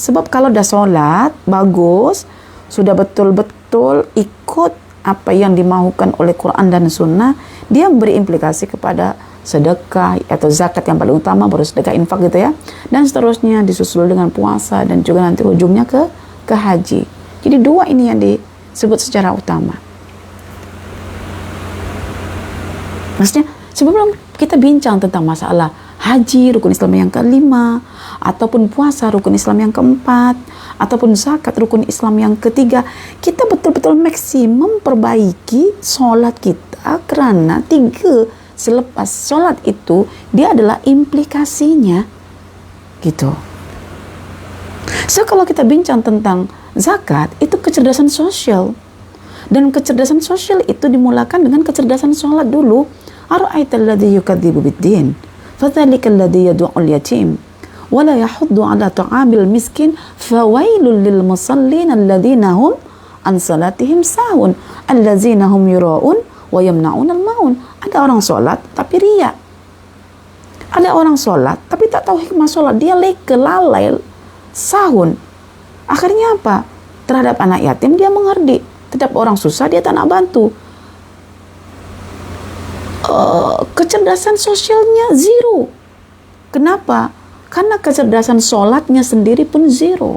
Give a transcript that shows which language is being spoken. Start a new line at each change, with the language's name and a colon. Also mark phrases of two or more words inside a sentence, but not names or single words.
Malay: Sebab kalau dah solat, bagus, sudah betul-betul ikut apa yang dimaukan oleh Quran dan Sunnah, dia memberi implikasi kepada sedekah atau zakat yang paling utama, baru sedekah infak gitu ya. Dan seterusnya disusul dengan puasa dan juga nanti ujungnya ke haji. Jadi dua ini yang disebut secara utama. Maksudnya sebelum kita bincang tentang masalah haji rukun Islam yang kelima, ataupun puasa rukun Islam yang keempat, ataupun zakat rukun Islam yang ketiga, kita betul-betul maksimum perbaiki solat kita, karena 3 selepas solat itu dia adalah implikasinya gitu. So kalau kita bincang tentang zakat, itu kecerdasan sosial, dan kecerdasan sosial itu dimulakan dengan kecerdasan solat dulu.
Arabic: أرأيت الذي يكذب بالدين فذلك الذي يدع اليتيم ولا يحض على طعام المسكين فويل للمصلين الذين هم عن صلاتهم ساهون الذين هم يراءون ويمنعون الماعون.
Malay: Ada orang solat tapi riya. Ada orang solat tapi tak tahu hikmah solat, dia leke, lalai, sahun. Akhirnya apa? Terhadap anak yatim dia menghardik, terhadap orang susah dia tak nak bantu. Kecerdasan sosialnya zero. Kenapa? Karena kecerdasan sholatnya sendiri pun zero.